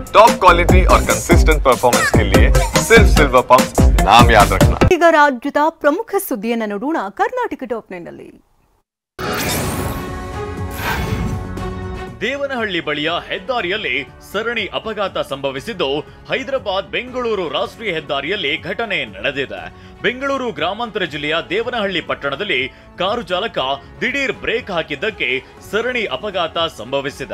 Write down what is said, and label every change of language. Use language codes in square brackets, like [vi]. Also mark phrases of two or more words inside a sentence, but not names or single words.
[en] top quality [hi] और [en] consistent performance [hi] के लिए सिर्फ सिल्वर पंप नाम याद रखना। [kn] ಈಗ ರಾಜ್ಯದ ಪ್ರಮುಖ ಸುದ್ದಿಯನ್ನು ನೋಡೋಣ ಕರ್ನಾಟಕ ಟಾಪ್ 9 ನಲ್ಲಿ। ದೇವನಹಳ್ಳಿ ಬಳಿಯ ಹೆದ್ದಾರಿಯಲ್ಲಿ ಸರಣಿ ಅಪಘಾತ ಸಂಭವಿಸಿದ್ದು ಹೈದರಾಬಾದ್ ಬೆಂಗಳೂರು ರಾಷ್ಟ್ರೀಯ ಹೆದ್ದಾರಿಯಲ್ಲಿ ಘಟನೆ ನಡೆದಿದೆ। ಬೆಂಗಳೂರು ಗ್ರಾಮಾಂತರ ಜಿಲ್ಲೆಯ ದೇವನಹಳ್ಳಿ ಪಟ್ಟಣದಲ್ಲಿ ಕಾರು ಚಾಲಕ ದಿಢೀರ್ ಬ್ರೇಕ್ ಹಾಕಿದ್ದಕ್ಕೆ ಸರಣಿ ಅಪಘಾತ ಸಂಭವಿಸಿದೆ।